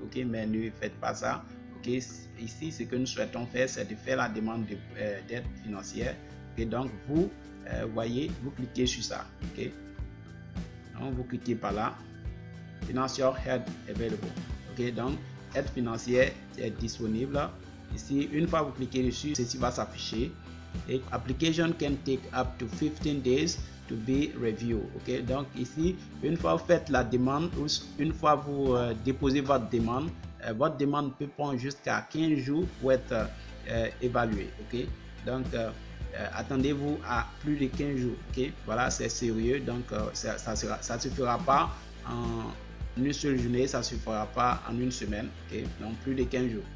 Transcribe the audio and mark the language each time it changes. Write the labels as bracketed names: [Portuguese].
[French] Ok, mais ne faites pas ça. Okay. Ici, ce que nous souhaitons faire, c'est de faire la demande d'aide financière. Et donc, vous voyez, vous cliquez sur ça. Okay. Donc, vous cliquez par là. [English] Financial Help Available. [French] Okay. Donc, aide financière est disponible. Ici, une fois vous cliquez dessus, ceci va s'afficher. [English] Et application can take up to 15 days to be reviewed. Okay. [French] Donc, ici, une fois vous faites la demande, une fois vous déposez votre demande peut prendre jusqu'à 15 jours pour être évaluée. Ok. Donc, attendez-vous à plus de 15 jours. Ok. Voilà, c'est sérieux. Donc, ça ne se fera pas en une seule journée, ça ne se fera pas en une semaine. Ok. Donc, plus de 15 jours.